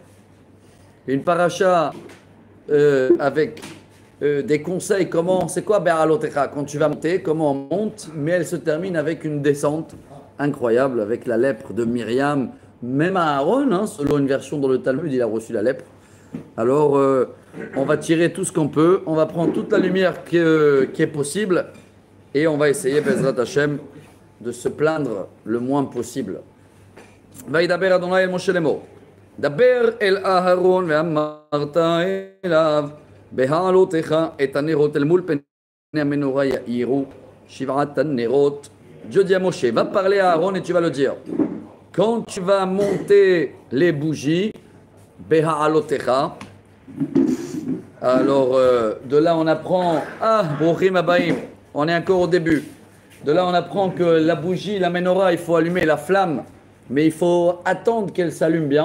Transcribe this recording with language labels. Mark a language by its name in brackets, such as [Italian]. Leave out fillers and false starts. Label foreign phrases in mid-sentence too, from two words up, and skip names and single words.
[French] Une paracha avec des conseils, comment, c'est quoi Be'alotecha, quand tu vas monter, comment on monte, mais elle se termine avec une descente incroyable, avec la lèpre de Myriam, même à Aaron, hein, selon une version dans le Talmud, il a reçu la lèpre. Alors, on va tirer tout ce qu'on peut, on va prendre toute la lumière qui est possible, et on va essayer, [Hebrew] בעזרת השם, [French] de se plaindre le moins possible. [Hebrew] וידבר אדוני אל משה לאמור, דבר אל אהרון ואמרת אליו, בהעלותך את הנרות אל מול פני המנורה יאירו שבעת הנרות. [French] Dieu dit à Moshe, va parler à Aaron et tu vas le dire. Quand tu vas monter les bougies, בהעלותך, alors de là on apprend, [Hebrew] ברוכים הבאים, [French] on est encore au début. De là on apprend que la bougie, la menorah, il faut allumer la flamme, mais il faut attendre qu'elle s'allume bien.